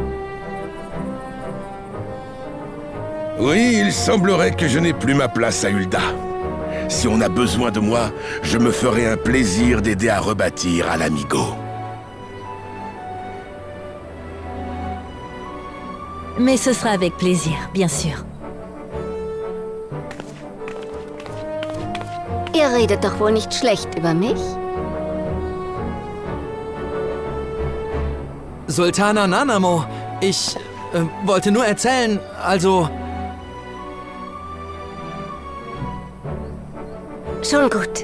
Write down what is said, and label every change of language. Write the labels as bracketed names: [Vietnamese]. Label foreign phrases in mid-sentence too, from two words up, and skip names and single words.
[French] Oui, il semblerait que je n'ai plus ma place à Ul'dah. Si on a besoin de moi, je me ferai un plaisir d'aider à rebâtir Ala-Mhigo. Mais ce sera avec plaisir, bien sûr. [German] Ihr redet doch wohl nicht schlecht über mich? Sultana Nanamo, ich wollte nur erzählen, also... Schon gut.